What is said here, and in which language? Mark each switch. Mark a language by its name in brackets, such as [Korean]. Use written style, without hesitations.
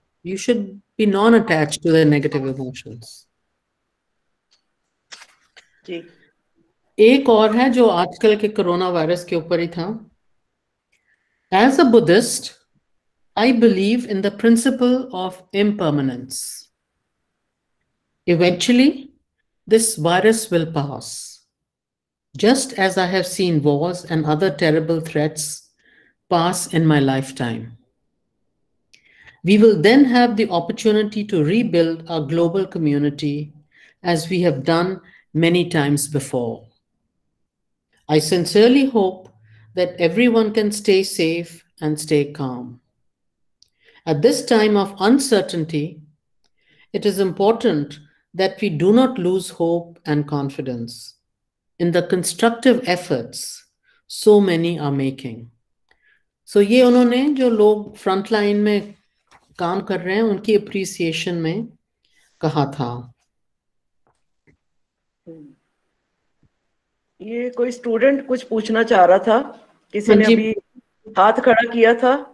[English] You should be non attach to the negative emotions. [Hindi] जी। एक और है जो आजकल के कोरोना वायरस के ऊपर ही था। [English] As a Buddhist, I believe in the principle of impermanence. Eventually, this virus will pass, just as I have seen wars and other terrible threats pass in my lifetime. We will then have the opportunity to rebuild our global community as we have done many times before. I sincerely hope that everyone can stay safe and stay calm. At this time of uncertainty, it is important that we do not lose hope and confidence in the constructive efforts so many are making. [Hindi] So ये उन्होंने जो लोग front line में काम कर रहे हैं उनकी अप्रिसिएशन में कहा था। ये कोई स्टूडेंट कुछ पूछना चाह रहा था, किसी हाँ ने जी, अभी हाथ खड़ा किया था।